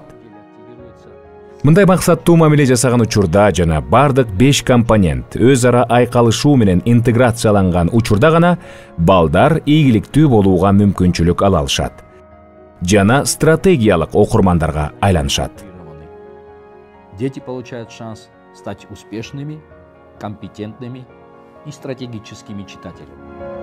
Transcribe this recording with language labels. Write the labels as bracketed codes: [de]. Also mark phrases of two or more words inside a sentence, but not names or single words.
[ky] Мындай максаттуу мамиле жасаган учурда жана бардык 5 компонент өз ара айкалышуу менен интеграцияланган учурда гана балдар ийгиликтүү болууга мүмкүнчүлүк ала алышат жана стратегиялык окурмандарга айланышат. [ru] Дети получают шанс стать успешными, компетентными и стратегическими читателями.